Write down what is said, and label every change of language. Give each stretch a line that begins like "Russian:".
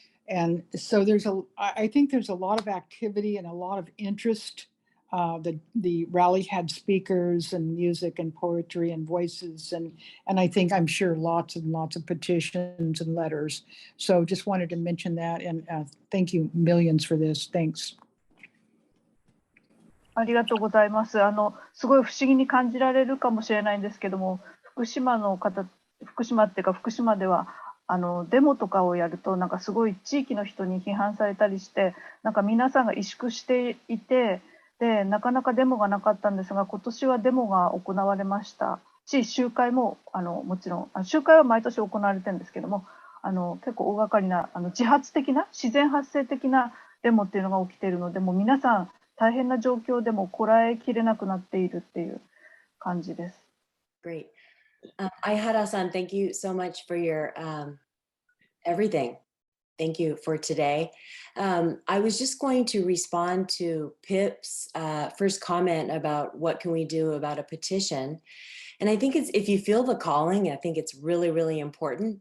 English: And so I think there's a lot of activity and a lot of interest. The rally had speakers and music and poetry and voices, and I'm sure lots and lots of petitions and letters. So just wanted to mention that, and thank you millions for this. Thanks.
Japanese: ありがとうございます。すごい不思議に感じられるかもしれないんですけども、福島っていうか福島ではデモとかをやるとなんかすごい地域の人に批判されたりして、なんか皆さんが萎縮していて、でなかなかデモがなかったんですが、今年はデモが行われましたし、集会ももちろん集会は毎年行われてるんですけども、結構大掛かりな自発的な自然発生的なデモっていうのが起きているので、もう皆さん大変な状況でもこらえきれなくなっているっていう感じです。
English: Great. Aihara-san, thank you so much for your everything. Thank you for today. I was just going to respond to Pip's first comment about what can we do about a petition. And I think if you feel the calling, I think it's really, really important.